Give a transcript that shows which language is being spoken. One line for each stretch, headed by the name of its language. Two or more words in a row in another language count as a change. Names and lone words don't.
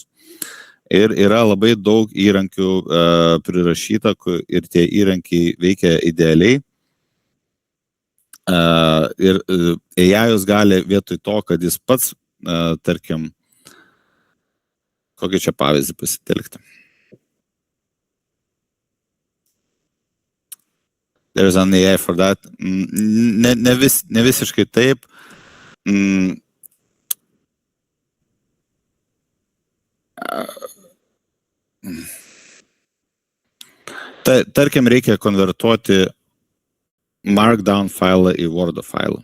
Lithuanian: Ir yra labai daug įrankių prirašyta ir tie įrankiai veikia idealiai. Ir AI-us gali vietoj to, kad jis pats, tarkim, kokį čia pavyzdį pasitelkti.
English: There is an AI for that.
Lithuanian: Ne visiškai taip. Tarkim, reikia konvertuoti Markdown failą į Word failą.